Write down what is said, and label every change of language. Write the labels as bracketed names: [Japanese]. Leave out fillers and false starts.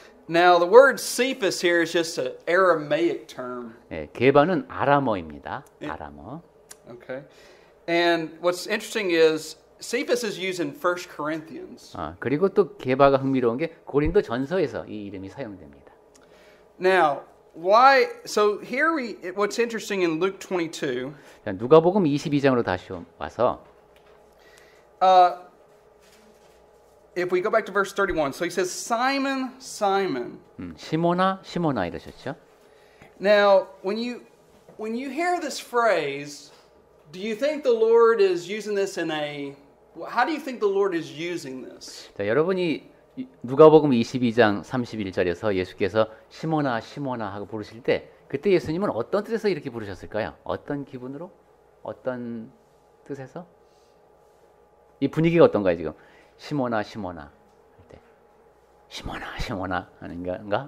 [English] Now the word Cephas here is just an Aramaic term. [Korean] 네, 게바는 아람어입니다. 아람어. [English] Okay. And what's interesting is Cephas is used in 1 Corinthians. [Korean] 그리고 또 게바가 흥미로운 게 고린도 전서에서 이 이름이 사용됩니다. [English] Now, so here what's interesting in Luke 22. [Korean] 자, 누가복음 22장으로 다시 와서 [English] if we go back to verse 31. So he says, "Simon, Simon." [Korean] 시몬아, 시몬아 이러셨죠? [English] Now, when you hear this phrase, do you think the Lord is using this how do you think the Lord is using this? [Korean] 자, 여러분이 누가복음 22장 31절에서 예수께서 시몬아 시몬아 하고 부르실 때 그때 예수님은 어떤 뜻에서 이렇게 부르셨을까요? 어떤 기분으로? 어떤 뜻에서? 이 분위기가 어떤가요 지금? 시몬아 시몬아 할 때 시몬아 시몬아 하는 건가?